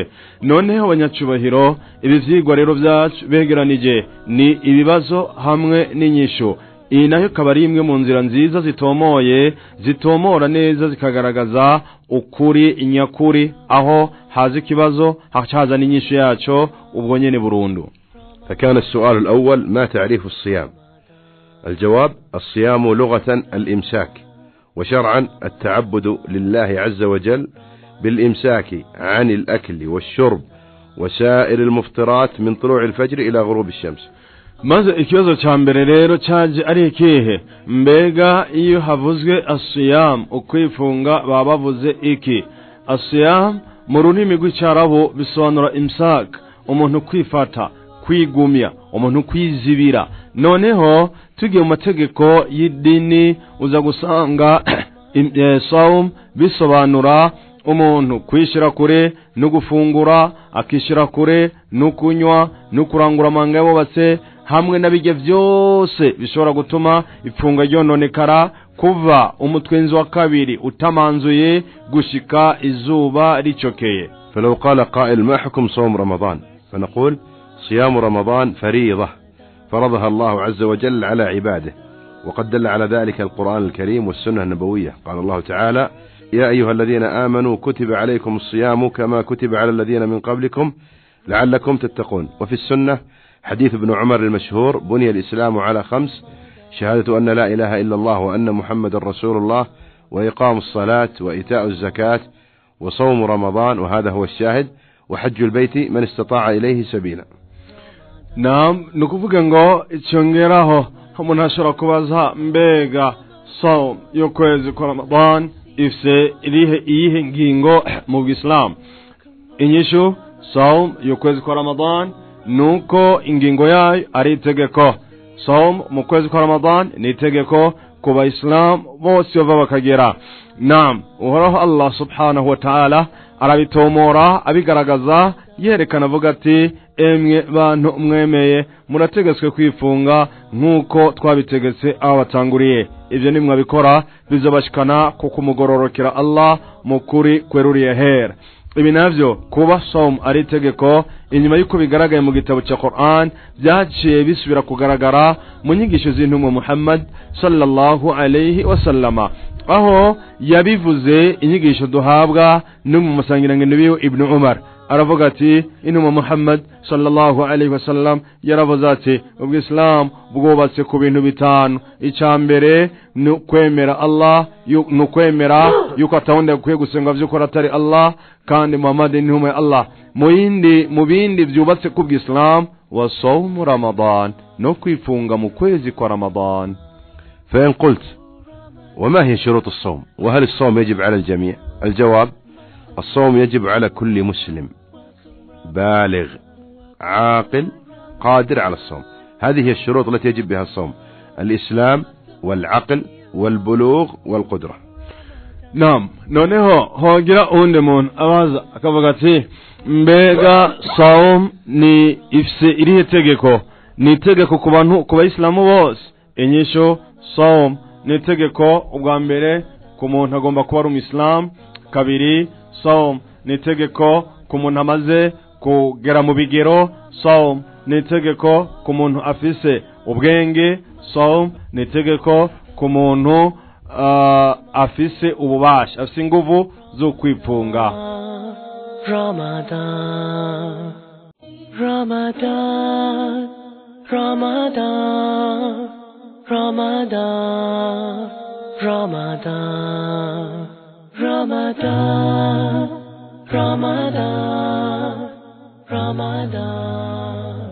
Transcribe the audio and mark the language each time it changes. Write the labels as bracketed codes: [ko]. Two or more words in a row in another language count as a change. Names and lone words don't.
[rn] Noneho abanyacubahiro, ibi vyigwa rero vyacu begeranije ni ibibazo hamwe n'inyishu. Iyi nayo ikaba ari imwe mu nzira nziza zitomoye, zitomora neza zikagaragaza ukuri nyakuri, aho haza ikibazo haza n'inyishu yaco ubwo nyene burundu. [ar] فكان السؤال الأول: ما تعريف الصيام؟ الجواب: الصيام لغة الإمساك، وشرعا التعبد لله عز وجل بالإمساك عن الأكل والشرب وسائر المفطرات من طلوع الفجر إلى غروب الشمس. [rn] maze ikibazo ca mbere rero caje ari ikihe? Mbega iyo havuzwe asiyam, ukwifunga, baba bavuze iki? Asiyam mu rurimi rw'Icyarabu bisobanura imsak, umuntu kwifata, kwigumya, umuntu kwizibira. Noneho tugiye mu mategeko y'idini uza gusanga saum bisobanura umuntu kwishira kure no gufungura, akishira kure no kunywa no kurangura amanga y'abubatse, hamwe n'abijye byose bishobora gutuma ifunga ryononekara, kuva umutwenzi wa kabiri utamanzuye gushika izuba ricokeye. [ar] فلو قال قائل: ما حكم صوم رمضان؟ فنقول: صيام رمضان فريضة فرضها الله عز وجل على عباده، وقد دل على ذلك القرآن الكريم والسنة النبوية. قال الله تعالى: يا أيها الذين آمنوا كتب عليكم الصيام كما كتب على الذين من قبلكم لعلكم تتقون. وفي السنة حديث ابن عمر المشهور: بني الإسلام على 5: شهادة أن لا إله إلا الله وأن محمد رسول الله، وإقام الصلاة، وإيتاء الزكاة، وصوم رمضان، وهذا هو الشاهد، وحج البيت من استطاع إليه سبيلا. نعم، [rn] nukuvuga ngo icyongeraho umuntu ashobora kubaza mbega saum yo kwezi kwa Ramadan ifse iyihe ngingo mu Islam? Inyishu: saum yo kwezi kwa Ramadan nuko ingingo yayo ari itegeko. Saum mu kwezi kwa Ramadan ni itegeko ku Bayislam bose bava bakagera. Naam, uhoraho [ar] الله سبحانه وتعالى [rn] arabitomora abigaragaza, yerekana avuga ati: emwe bantu mwemeye murategetswe kwifunga nkuko twabitegetse abo batanguriye. Ivyo nimwe abikora bizobashikana ku kumugororokera Allah mukuri kweruriye hera. Ibi navyo kuba saum ari itegeko, inyuma yuko bigaragaye mu gitabo cya Qur'an, byaciye bisubira kugaragara mu nyigisho z'intumwa Muhammad [ar] صلى الله عليه وسلم, [rn] aho yabivuze inyigisho duhabwa no mu musangirangendo biwe Ibn Umar. Aravuga ati: intumwa Muhammad [ar] صلى الله عليه وسلم [rn] yaravuze ati, ubwislam bwubatse ku bintu bitanu. Icambere ni kwemera Allah, no kwemera yuko atawundi akwiye gusenga vy'ukuri atari Allah, kandi Muhammad ni intumwa ya Allah. Mu bindi vyubatse ku bw'Islam [ar] وصوم رمضان, [rn] no kwifunga mu kwezi kwa Ramadan. [ar] فإن قلت: وما هي شروط الصوم؟ وهل الصوم يجب على الجميع؟ الجواب: الصوم يجب على كل مسلم بالغ عاقل قادر على الصوم. هذه هي الشروط التي يجب بها الصوم: الإسلام والعقل والبلوغ والقدرة. نعم، [rn] noneho hogira undi muntu abaza akavuga ati: mbega saum ni ifse irihe tegeko? Ni tegeko ku bantu, ku Bayisilamu bose? Inyisho: saum ni tegeko ubwa mbere ku muntu agomba kuba ari Umuslam. Kabiri, saum ni tegeko ku muntu amaze kugera mu bigero. Saum ni tegeko ku muntu afise ubwenge. Saum ni tegeko ku muntu afise ububasha, afise inguvu zo kwifunga. Ramadan, Ramadan, Ramadan, Ramadan, Ramadan, Ramadan, Ramadan, Ramadan.